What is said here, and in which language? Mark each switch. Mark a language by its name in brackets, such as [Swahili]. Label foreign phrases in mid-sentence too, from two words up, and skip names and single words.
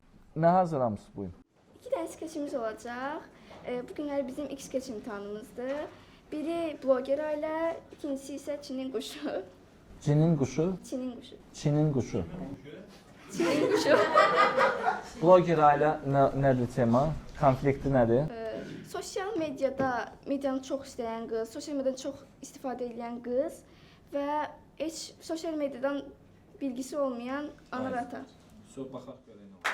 [Azerbaijani] Nə hazırlamısınız bu gün? [Turkish] İki ders skeçimiz olacak. Bugünler bizim ilk skeç imtihanımızdır. Biri bloger aile, ikincisi ise Çin'in kuşu. [Azerbaijani] Çinin quşu, [Turkish] Çin'in kuşu. [Azerbaijani] Çinin quşu. [Turkish] Çin'in kuşu. [Azerbaijani] Bloger ailə nədir tema? Konflikti nədir? Sosyal medyada medianı çox istəyən qız, sosyal medyadan çox istifadə edən qız və heç sosyal medyadan bilgisi olmayan anar ata. Baxaq görək.